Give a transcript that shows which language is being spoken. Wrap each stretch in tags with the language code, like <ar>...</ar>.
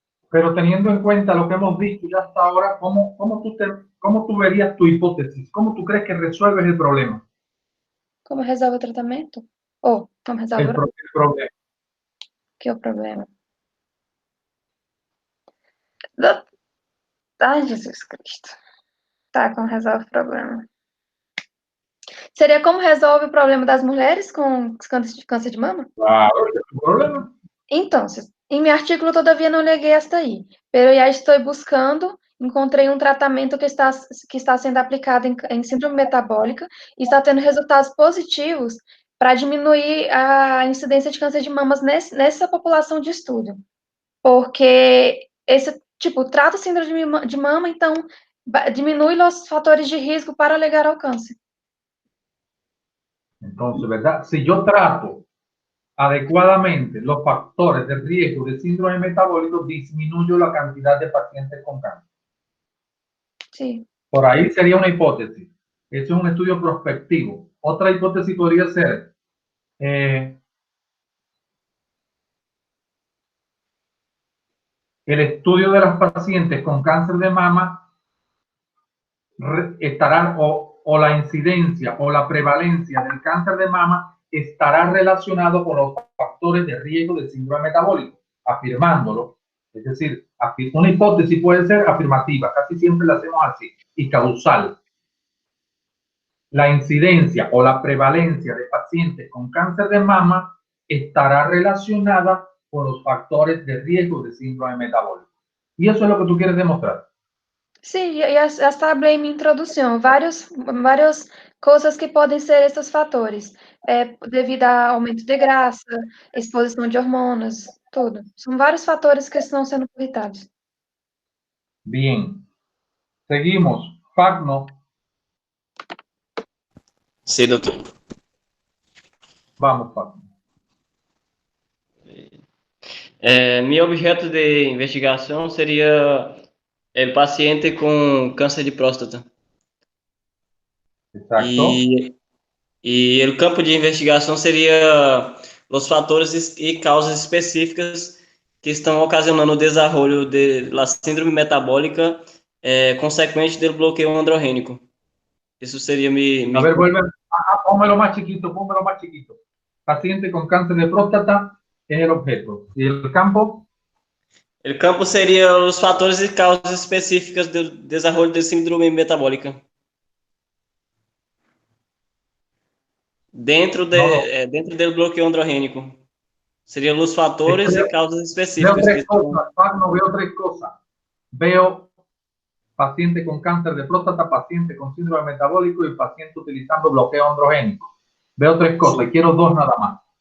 <es>Pero teniendo en cuenta lo que hemos visto ya hasta ahora, ¿cómo tú verías tu hipótesis? ¿Cómo tú crees que resuelves el problema?</es> <pt>Como resolve o tratamento? Ou como resolve</pt> <es>El problema.</es> <pt>que é o problema? Do- Ai, Jesus Cristo. Tá, como resolve o problema? Seria como resolve o problema das mulheres com câncer de mama?</pt> <es>Claro, ese es tu problema.</es> <pt>Entonces, em meu artículo todavia não neguei esta aí, pero já estou buscando, encontrei um tratamento que está sendo aplicado em síndrome metabólica e está tendo resultados positivos para diminuir a incidência de câncer de mamas nessa população de estudo. Porque esse, tipo, trata o síndrome de mama, então diminui os fatores de risco para ligar ao câncer.</pt> <es>Entonces, ¿verdad? Si yo trato adecuadamente los factores de riesgo de síndrome metabólico, disminuyo la cantidad de pacientes con cáncer. Sí. Por ahí sería una hipótesis. Eso es un estudio prospectivo. Otra hipótesis podría ser el estudio de las pacientes con cáncer de mama estarán o la incidencia o la prevalencia del cáncer de mama estará relacionado con los factores de riesgo del síndrome metabólico, afirmándolo. Es decir, una hipótesis puede ser afirmativa, casi siempre la hacemos así, y causal. La incidencia o la prevalencia de pacientes con cáncer de mama estará relacionada con los factores de riesgo de síndrome metabólico. Y eso es lo que tú quieres demostrar.</es> <pt>Sim, já falei em minha introdução, várias coisas que podem ser esses fatores, devido a aumento de graça, exposição de hormônios, tudo. São vários fatores que estão sendo corretados.</pt> <es>Bien. Seguimos. Fagno. Sí, doctor. Vamos, Fagno.</es> <pt>Meu objeto de investigação seria o paciente com câncer de próstata.</pt> <es>Exacto.</es> <pt>E o campo de investigação seria os fatores e causas específicas que estão ocasionando o desenvolvimento da síndrome metabólica consequente do bloqueio androgênico. Isso seria</pt> <es>A ver, vuelve. Pónmelo más chiquito, pónmelo más chiquito. Paciente con cáncer de próstata es el objeto. ¿Y el campo?</es> <pt>O campo seria os fatores e causas específicas do desenvolvimento da síndrome metabólica. Dentro do bloqueio androgênico. Seriam os fatores e causas específicas.</pt> <es>Veo tres cosas. Veo paciente con cáncer de próstata, paciente con síndrome metabólico y paciente utilizando bloqueo androgénico. Veo tres cosas y quiero dos nada más.</es>